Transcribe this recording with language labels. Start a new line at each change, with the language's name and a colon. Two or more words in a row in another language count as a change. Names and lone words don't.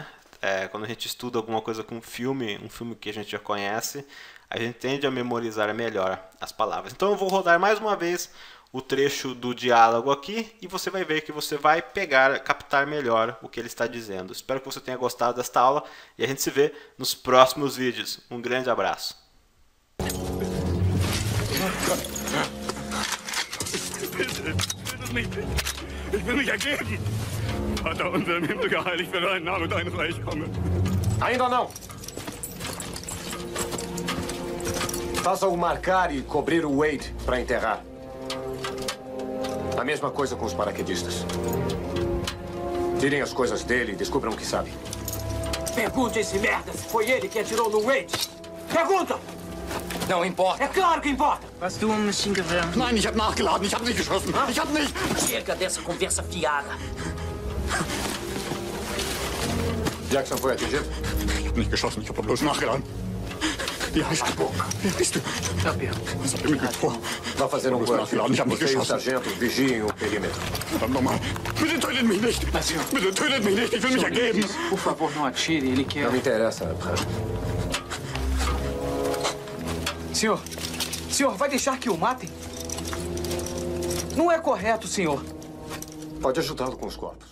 Portuguese: Quando a gente estuda alguma coisa com um filme que a gente já conhece, a gente tende a memorizar melhor as palavras. Então eu vou rodar mais uma vez o trecho do diálogo aqui e você vai ver que você vai captar melhor o que ele está dizendo. Espero que você tenha gostado desta aula e a gente se vê nos próximos vídeos. Um grande abraço.
German: Ich will mich ergeben. Vater unser im Himmel geheiligt werde dein Name, dein Reich komme.
Portuguese: Ainda não. Faça-o marcar e cobrir o Wade para enterrar. A mesma coisa com os paraquedistas. Tirem as coisas dele e descubram o que sabe. Pergunte a esse merda se foi ele que atirou no Wade. Pergunta! Não importa. É claro que importa!
German: Was du, Maschinengewehr? Nein, ich habe nachgeladen, ich habe nicht geschossen. Ich habe nicht.
Portuguese: Chega dessa conversa fiada. Jackson foi atingido?
German: Ich habe nicht geschossen, ich habe bloß nachgeladen. Wie heißt du? Wer bist du? Was habt ihr mit mir vor?
Portuguese: Vá fazer um
German: Nachgeladen, ich habe nicht
Portuguese: Você e o
German: geschossen.
Portuguese: sargento vigiem o perímetro.
German: Verdammt nochmal. Bitte tötet mich nicht. Bitte tötet mich nicht, ich will mich ergeben.
Portuguese: Por favor, não atire, ele quer... Não me interessa, Abraham. Senhor, vai deixar que o matem? Não é correto, senhor. Pode ajudá-lo com os corpos.